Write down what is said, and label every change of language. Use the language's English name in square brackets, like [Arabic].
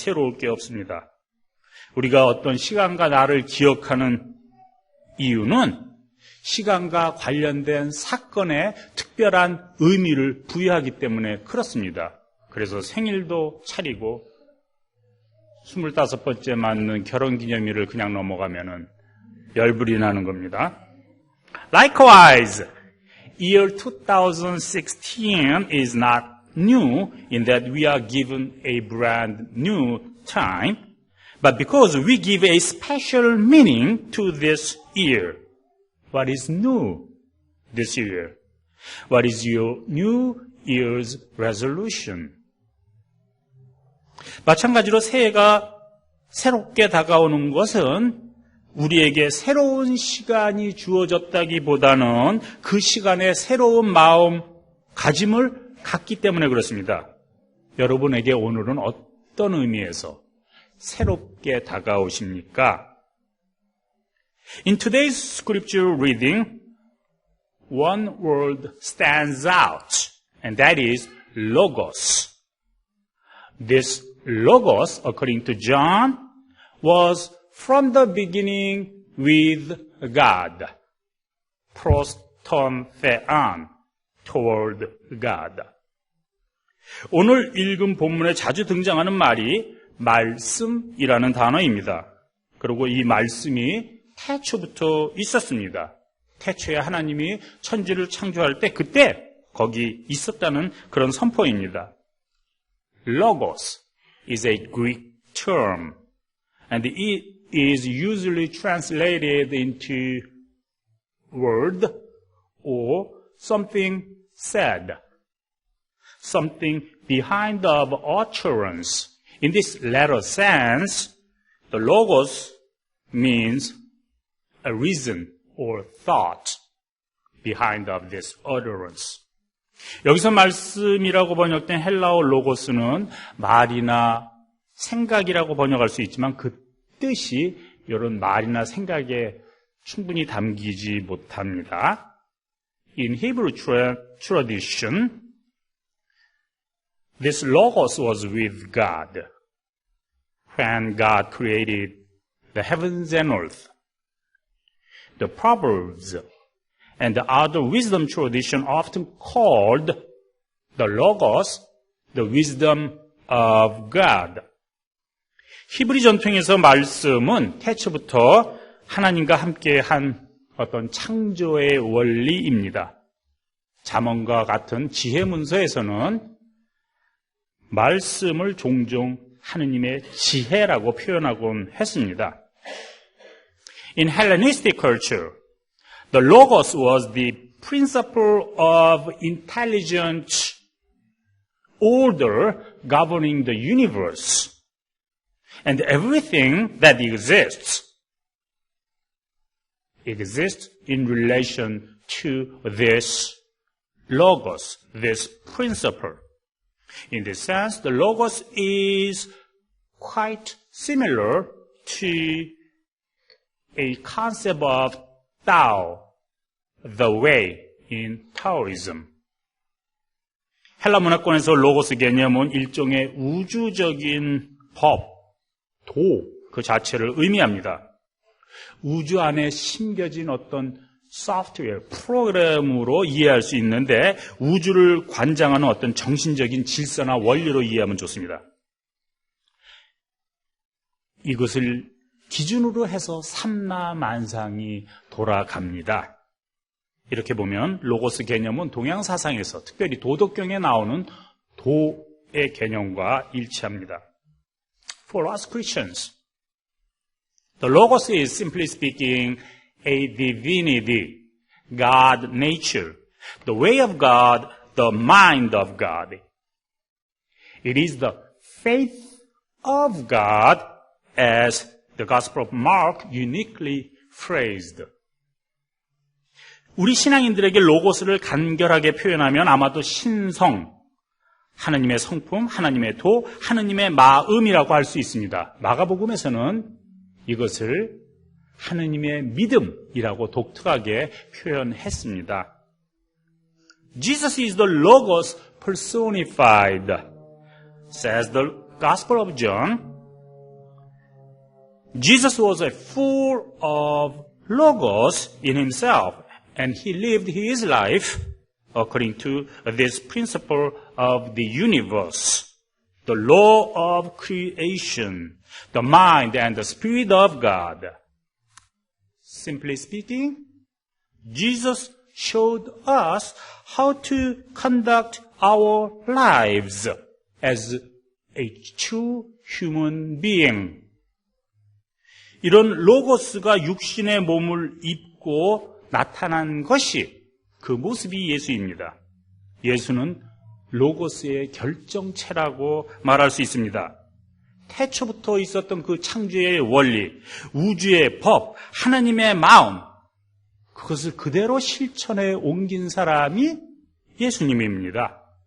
[Korean] 새로울 게 없습니다. 우리가 어떤 시간과 나를 기억하는 이유는 시간과 관련된 사건에 특별한 의미를 부여하기 때문에 그렇습니다. 그래서 생일도 차리고 25번째 맞는 결혼기념일을 그냥 넘어가면은 열불이 나는 겁니다. [English] Likewise, year 2016 is not new in that we are given a brand new time, but because we give a special meaning to this year. What is new this year? What is your New Year's resolution? [Korean] 마찬가지로 새해가 새롭게 다가오는 것은 우리에게 새로운 시간이 주어졌다기보다는 그 시간에 새로운 마음가짐을 갖기 때문에 그렇습니다. 여러분에게 오늘은 어떤 의미에서 새롭게 다가오십니까? [English] In today's scripture reading, one word stands out, and that is logos. This logos, according to John, was from the beginning with God. [Greek] Pros ton thean, [English] toward God. [Korean] 오늘 읽은 본문에 자주 등장하는 말이 말씀이라는 단어입니다. 그리고 이 말씀이 태초부터 있었습니다. 태초에 하나님이 천지를 창조할 때 그때 거기 있었다는 그런 선포입니다. [English] Logos is a Greek term and it is usually translated into word or something said, something behind of utterance. In this latter sense, the logos means a reason or thought behind of this utterance. [Korean] 여기서 말씀이라고 번역된 헬라어 로고스는 말이나 생각이라고 번역할 수 있지만 그 뜻이 이런 말이나 생각에 충분히 담기지 못합니다. [English] In Hebrew tradition, this logos was with God when God created the heavens and earth. The Proverbs and the other wisdom tradition often called the logos the wisdom of God. [Korean] 히브리 전통에서 말씀은 태초부터 하나님과 함께한 어떤 창조의 원리입니다. 잠언과 같은 지혜 문서에서는 말씀을 종종 하느님의 지혜라고 표현하곤 했습니다. [English] In Hellenistic culture, the logos was the principle of intelligent order governing the universe. And everything that exists in relation to this logos, this principle. In this sense, the logos is quite similar to a concept of Tao, the way in Taoism. [Korean] 헬라 문화권에서 로고스 개념은 일종의 우주적인 법, 도, 그 자체를 의미합니다. 우주 안에 심겨진 어떤 소프트웨어, 프로그램으로 이해할 수 있는데 우주를 관장하는 어떤 정신적인 질서나 원리로 이해하면 좋습니다. 이것을 기준으로 해서 삼라만상이 돌아갑니다. 이렇게 보면 로고스 개념은 동양 사상에서 특별히 도덕경에 나오는 도의 개념과 일치합니다. [English] For us Christians, the logos is simply speaking a divinity, God nature, the way of God, the mind of God. It is the faith of God as the Gospel of Mark uniquely phrased. [Korean] 우리 신앙인들에게 로고스를 간결하게 표현하면 아마도 신성, 하나님의 성품, 하나님의 도, 하나님의 마음이라고 할 수 있습니다. 마가복음에서는 이것을 하나님의 믿음이라고 독특하게 표현했습니다. [English] Jesus is the Logos personified, says the Gospel of John. Jesus was full of Logos in himself, and he lived his life according to this principle of the universe, the law of creation, the mind and the spirit of God. Simply speaking, Jesus showed us how to conduct our lives as a true human being. [Korean] 이런 로고스가 육신의 몸을 입고 나타난 것이 그 모습이 예수입니다. 예수는 로고스의 결정체라고 말할 수 있습니다. 태초부터 있었던 그 창조의 원리, 우주의 법, 하나님의 마음, 그것을 그대로 실천에 옮긴 사람이 예수님입니다.